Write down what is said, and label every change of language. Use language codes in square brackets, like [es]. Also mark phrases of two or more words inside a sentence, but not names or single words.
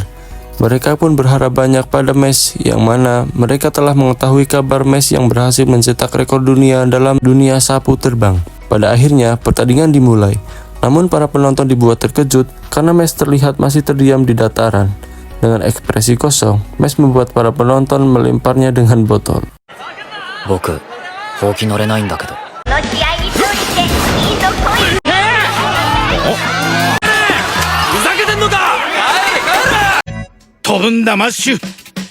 [id] Mereka pun berharap banyak pada Mace, yang mana mereka telah mengetahui kabar Mace yang berhasil mencetak rekor dunia dalam dunia sapu terbang. Pada akhirnya, pertandingan dimulai. Namun para penonton dibuat terkejut karena Mace terlihat masih terdiam di dataran. Dengan ekspresi kosong, Mace membuat para penonton melemparnya dengan botol. [ja] 僕、ほうき乗れないんだけど。この試合に勝利していいとこい。飛ぶんだマッシュ